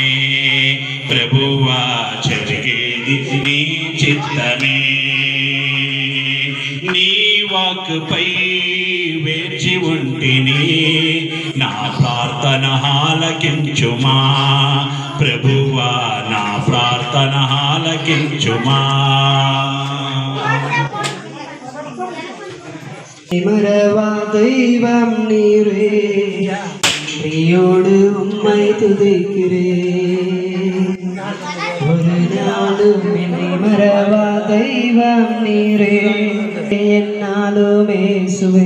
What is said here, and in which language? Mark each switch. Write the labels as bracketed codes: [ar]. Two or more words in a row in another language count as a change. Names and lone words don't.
[te] ప్రభువా జరిగేది నీ చిత్తమే. నీ వాక్కుపై వేచి ఉంటిని నా ప్రార్థన ఆలకించుమా. ప్రభువా నా ప్రార్థన ఆలకించుమా. [ta] மறவா தெய்வம் நீரே பிரியோடு உம்மை துதிக்கிறேன். ஒரு நாளும் என்னை மறவா தெய்வம் நீரே என்னாலும் இயேசுவே.